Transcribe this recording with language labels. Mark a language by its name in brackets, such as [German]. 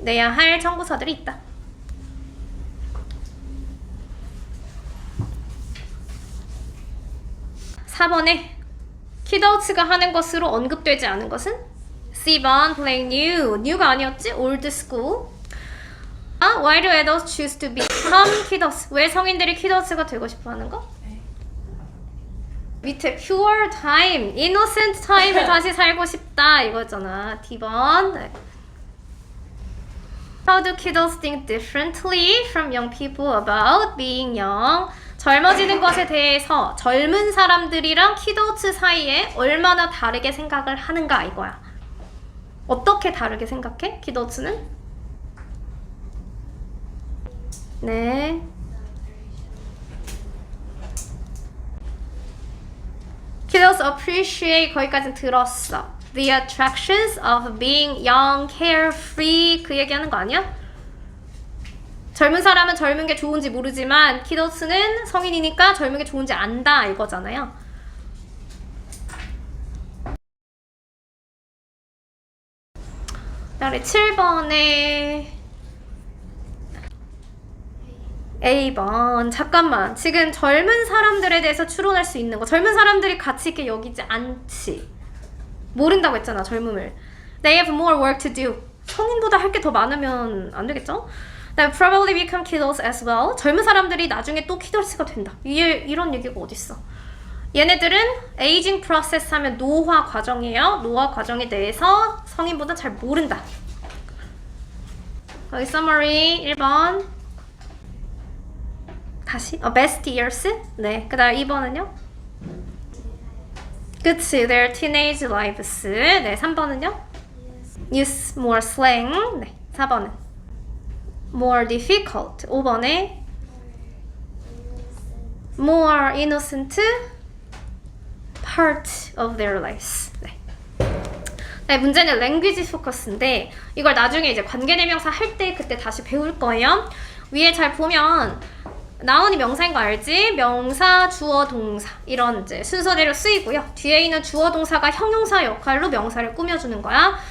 [Korean] 내야 할 청구서들이 있다. (4번에) kidults가 하는 것으로 언급되지 않은 것은? C번 [English] playing new [Korean] 가 아니었지? [English] old school. 아, why do adults choose to become kidults? [Korean] 왜 성인들이 kidults가 되고 싶어 하는 거? 밑에 [English] pure time, innocent time [Korean] 을 다시 살고 싶다 이거잖아. D번. 네. [English] How do kidults think differently from young people about being young? [Korean] 젊어지는 것에 대해서 젊은 사람들이랑 kidults 사이에 얼마나 다르게 생각을 하는가 이거야. 어떻게 다르게 생각해? kidults는? 네. [English] Kiddos appreciate [Korean] 거기까지 들었어. [English] The attractions of being young, carefree [Korean] 그 얘기하는 거 아니야? 젊은 사람은 젊은 게 좋은지 모르지만 키더스는 성인이니까 젊은 게 좋은지 안다 이거잖아요. 그다음에 7번에 A번. 잠깐만. 지금 젊은 사람들에 대해서 추론할 수 있는 거. 젊은 사람들이 가치 있게 여기지 않지. 모른다고 했잖아, 젊음을. [English] They have more work to do. [Korean] 성인보다 할 게 더 많으면 안 되겠죠? 그다음에 [English] probably become kiddos as well. [Korean] 젊은 사람들이 나중에 또 키더스가 된다. 이런 얘기가 어딨어. 얘네들은 aging process 하면 노화 과정이에요. 노화 과정에 대해서 성인보다 잘 모른다. 거기 summary 1번. 다시? best years? 네. 그 다음 2번은요? 그치. [English] their teenage lives. [Korean] 네. 3번은요? [English] use more slang. [Korean] 네. 4번은? [English] more difficult. [Korean] 5번에? [English] more innocent part of their lives. [Korean] 네. 네, 문제는 language focus인데 이걸 나중에 이제 관계대명사 할 때 그때 다시 배울 거예요. 위에 잘 보면 나운이 명사인 거 알지? 명사, 주어, 동사 이런 이제 순서대로 쓰이고요. 뒤에 있는 주어, 동사가 형용사 역할로 명사를 꾸며주는 거야.